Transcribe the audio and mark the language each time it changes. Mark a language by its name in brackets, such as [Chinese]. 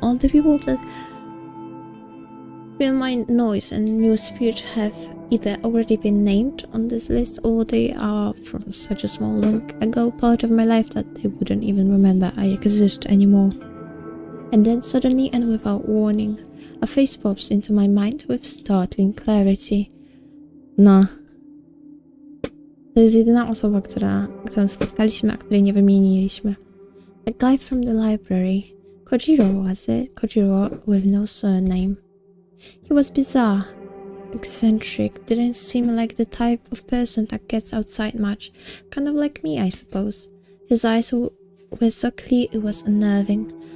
[English] All the people that feel my noise and newsfeed have either already been named on this list or they are from such a small long ago part of my life that they wouldn't even remember I exist anymore. And then suddenly and without warning, a face pops into my mind with startling clarity. No. [Polish] To jest jedyna osoba, którą spotkaliśmy, a której nie wymieniliśmy. [English] The guy from the library. Kojiro was it? Kojiro with no surname. He was bizarre, eccentric, didn't seem like the type of person that gets outside much. Kind of like me, I suppose. His eyes were so clear it was unnerving.